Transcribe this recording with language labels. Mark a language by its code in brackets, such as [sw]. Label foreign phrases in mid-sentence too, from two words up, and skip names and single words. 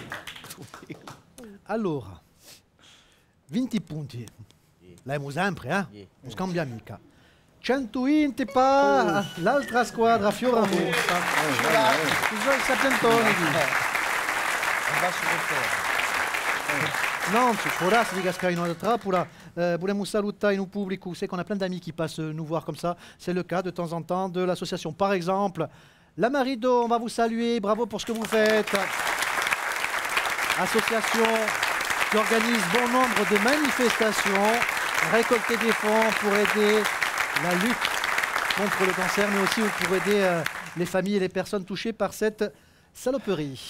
[it] Allora, 20 punti. L'abbiamo sempre, non scambia mica. 120 per l'altra squadra Fioramonta. Il Sapientoni. [fr] Non, voilà, c'est des gars qui ont Trapula. Voulons saluter nous public. C'est qu'on a plein d'amis qui passent nous voir comme ça. C'est le cas de temps en temps de l'association. Par exemple, la Marido, on va vous saluer. Bravo pour ce que vous faites. Association qui organise bon nombre de manifestations, récolter des fonds pour aider la lutte contre le cancer, mais aussi pour aider les familles et les personnes touchées par cette saloperie.